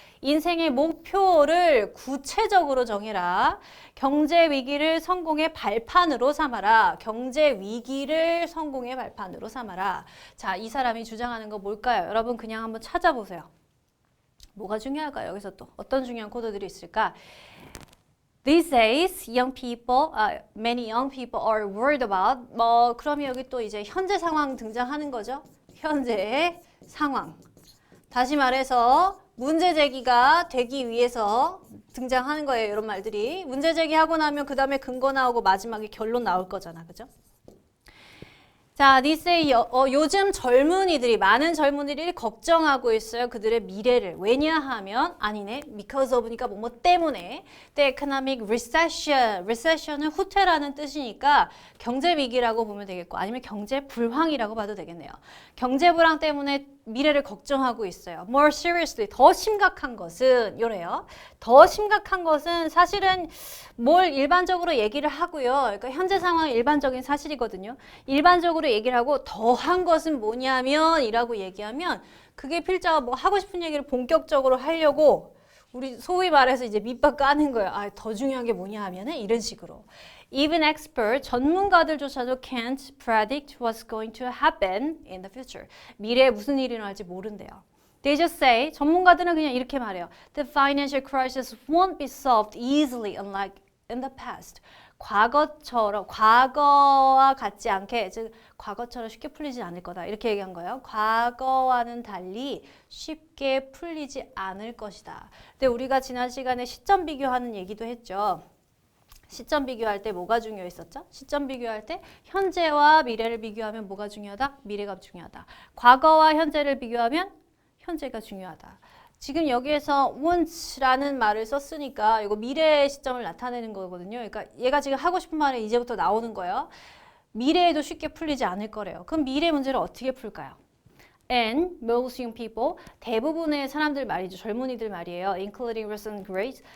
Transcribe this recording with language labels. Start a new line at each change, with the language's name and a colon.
Korean: 인생의 목표를 구체적으로 정해라. 경제 위기를 성공의 발판으로 삼아라. 경제 위기를 성공의 발판으로 삼아라. 자, 이 사람이 주장하는 거 뭘까요? 여러분 그냥 한번 찾아보세요. 뭐가 중요할까요? 여기서 또 어떤 중요한 코드들이 있을까?
English: These days, many young people are worried about.
Korean: 그러면 여기 또 이제 현재 상황 등장하는 거죠. 현재의 상황. 다시 말해서 문제 제기가 되기 위해서 등장하는 거예요. 이런 말들이. 문제 제기하고 나면 그 다음에 근거 나오고 마지막에 결론 나올 거잖아. 그죠? 자, 니세이 요즘 젊은이들이 많은 젊은이들이 걱정하고 있어요. 그들의 미래를. 왜냐하면 아니네. because of니까 뭐뭐 때문에.
English: The economic recession.
Korean: recession은 후퇴라는 뜻이니까 경제 위기라고 보면 되겠고 아니면 경제 불황이라고 봐도 되겠네요. 경제 불황 때문에 미래를 걱정하고 있어요.
English: More seriously,
Korean: 더 심각한 것은 요래요. 더 심각한 것은 사실은 뭘 일반적으로 얘기를 하고요. 그러니까 현재 상황은 일반적인 사실이거든요. 일반적으로 얘기를 하고 더한 것은 뭐냐면 이라고 얘기하면 그게 필자가 뭐 하고 싶은 얘기를 본격적으로 하려고 우리 소위 말해서 이제 밑밥 까는 거예요. 아, 더 중요한 게 뭐냐 하면은 이런 식으로.
English: Even expert,
Korean: 전문가들조차도
English: can't predict what's going to happen in the future.
Korean: 미래에 무슨 일이 일어날지 모른대요.
English: They just say,
Korean: 전문가들은 그냥 이렇게 말해요.
English: The financial crisis won't be solved easily unlike in the past.
Korean: 과거처럼, 과거와 같지 않게, 즉 과거처럼 쉽게 풀리지 않을 거다. 이렇게 얘기한 거예요. 과거와는 달리 쉽게 풀리지 않을 것이다. 근데 우리가 지난 시간에 시점 비교하는 얘기도 했죠. 시점 비교할 때 뭐가 중요했었죠? 시점 비교할 때 현재와 미래를 비교하면 뭐가 중요하다? 미래가 중요하다. 과거와 현재를 비교하면 현재가 중요하다. 지금 여기에서 won't라는 말을 썼으니까 이거 미래의 시점을 나타내는 거거든요. 그러니까 얘가 지금 하고 싶은 말이 이제부터 나오는 거예요. 미래에도 쉽게 풀리지 않을 거래요. 그럼 미래 문제를 어떻게 풀까요?
English: And most young people,
Korean: 대부분의 사람들 말이죠. 젊은이들 말이에요.
English: Including recent graduates.